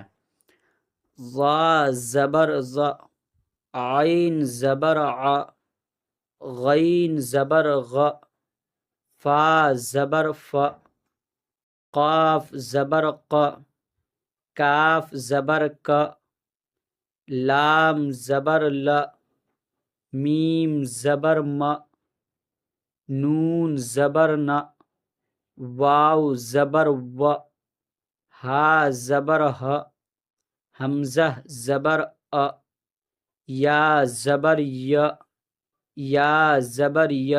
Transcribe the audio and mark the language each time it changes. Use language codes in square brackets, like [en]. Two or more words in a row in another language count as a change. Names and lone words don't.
[ur] ضا زبر ض عین زبر ع غین زبر غ فا زبر ف قاف زبر ق کاف زبر ک لام زبر ل میم زبر م نون زبر ن واو زبر و ہا زبر ہ حمزہ زبر یا زبر یا زبر ی۔